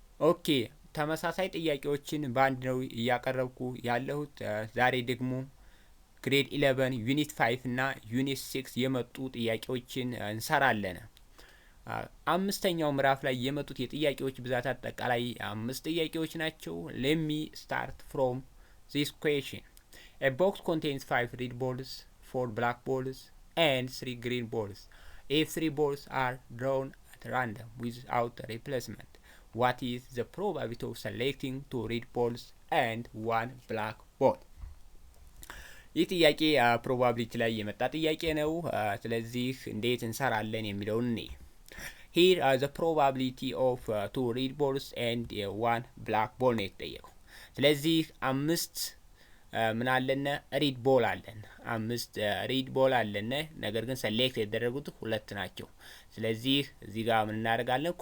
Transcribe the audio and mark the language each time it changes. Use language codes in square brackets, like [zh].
[am] ኦኬ ተመሳሳይ ጥያቄዎችን ባንድ ነው እያቀረብኩ ያለሁት። ዛሬ ደግሞ ግሬድ 11 ዩኒት 5 እና ዩኒት 6 የመጡ ጥያቄዎችን እንሰራለን። አምስተኛው ምዕራፍ ላይ የመጡት የጥያቄዎች ብዛት አጠቃላይ 5 ጥያቄዎች ናቸው። [en] let me start from this question. A box contains 5 red balls, 4 black balls and 3 green balls. If 3 balls are drawn at random without replacement, what is the probability of selecting 2 red balls and 1 black ball? [am] ይህ ጥያቄ ፕሮባቢሊቲ ላይ የመጣ ጥያቄ ነው። ስለዚህ እንዴት እንሰራለን የሚለውን እኔ [en] Here are the probability of 2 red balls and 1 black ball [am] ነው የተጠየቀው። ስለዚህ 5 ምን አለነ ሪድ ቦል አለን 5 ሪድ ቦል አለነ። ነገር ግን ሰሌክት የተደረጉት 2 ናቸው። ስለዚህ እዚህ ጋር ምን እናደርጋለን?